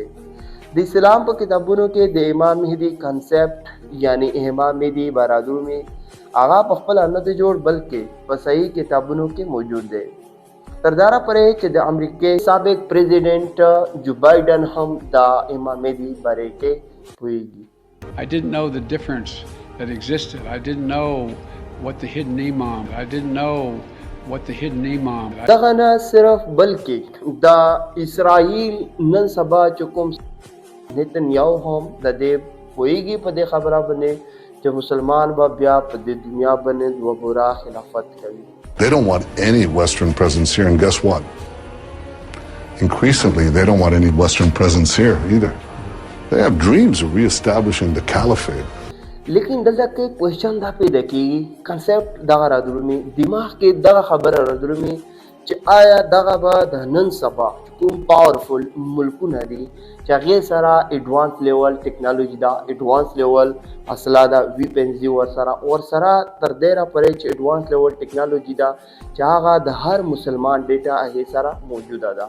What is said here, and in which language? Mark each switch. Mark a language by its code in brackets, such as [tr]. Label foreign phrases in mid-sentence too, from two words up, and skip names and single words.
[ps] د اسلام په کتابونو کې د امام مهدي کانسپټ یعنی امام مهدي برادرومي هغه په خپل نه دی جوړ بلکې په صحیح کتابونو کې موجود دی. تر دا پرې چې د امریکای سابق پریزیډنټ جو بایدن هم د امام مهدي باره کې پوهیږي. [en] I didn't know the difference that existed. I didn't know what the hidden imam. I didn't know what the hidden imam. [ps] دغه نه صرف بلکې د اسرائیل نن سبا چې کوم نتنیاهو هم د دې پوهیږي په دې خبره باندې چې مسلمان به بیا په دې دنیا باندې دوباره خلافت کوي. [en] They don't want any Western presence here, and guess what? Increasingly, they don't want any Western presence here either. They have dreams of reestablishing the caliphate. [ps] لیکن دلته کې کوېشن دا پیدا کېږي کنسپټ دغه رادرومي دماغ کې دغه خبره رادرومي چې آیا دغه به د نن سبا کوم پاورفل ملکونه دي چې هغې سره [en] advance level technology [ps] ده، [en] advance level [ps] اصله ده، ویپنز دي ورسره تر دې را پرې چې [en] advance level technology [ps] ده چې هغه د هر مسلمان ډیټا هغې سره موجوده ده.